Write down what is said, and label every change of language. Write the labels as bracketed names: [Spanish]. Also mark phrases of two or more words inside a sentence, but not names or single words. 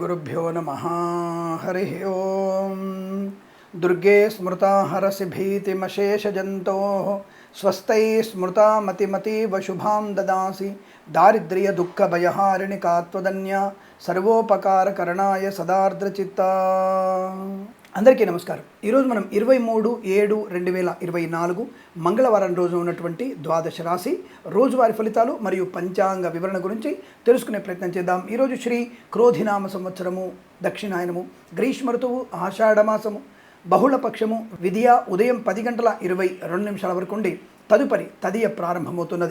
[Sanskrit] श्रीगुरुभ्यो नमः। हरि ओं। दुर्गे स्मृता हरसि भीतिमशेषजन्तोः स्वस्त्यै स्मृता मतिमतीव शुभां ददासि दारिद्र्य दुःख भयहारिणि का त्वदन्या सर्वोपकारकरणाय सदार्द्रचित्ता। [Telugu] అందరికీ నమస్కారం. ఈరోజు మనం 23/7/2024 మంగళవారం రోజు ఉన్నటువంటి ద్వాదశ రాశి రోజువారి ఫలితాలు మరియు పంచాంగ వివరణ గురించి తెలుసుకునే ప్రయత్నం చేద్దాం. ఈరోజు శ్రీ క్రోధినామ సంవత్సరము, దక్షిణాయనము, గ్రీష్మ ఋతువు, ఆషాఢమాసము, బహుళపక్షము, విధియ ఉదయం 10:22 వరకు ఉండి తదుపరి తదియ ప్రారంభమవుతున్నది.